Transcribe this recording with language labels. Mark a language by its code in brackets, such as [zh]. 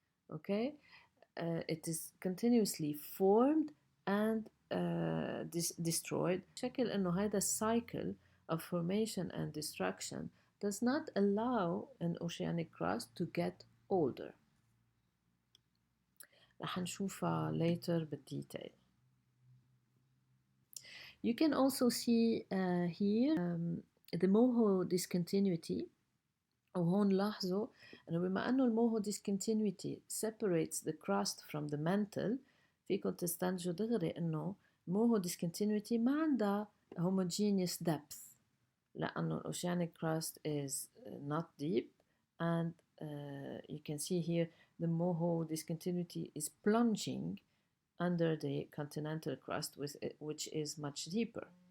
[en] Okay, it is continuously formed and destroyed. [ar] شكل إنه هذا [en] cycle of formation and destruction does not allow an oceanic crust to get older. [ar] رح نشوفها later بالديتيل. [en] You can also see here the MOHO discontinuity. [ar] وهون لاحظوا انه بما انه الموهو [en] discontinuity separates the crust from the mantle [ar] فيكم تستنتجوا دغري انه الموهو [en] discontinuity [ar] ما عندها [en] homogeneous depth [ar] لانه [en] oceanic crust is not deep and you can see here the MOHO discontinuity is plunging under the continental crust which is much deeper.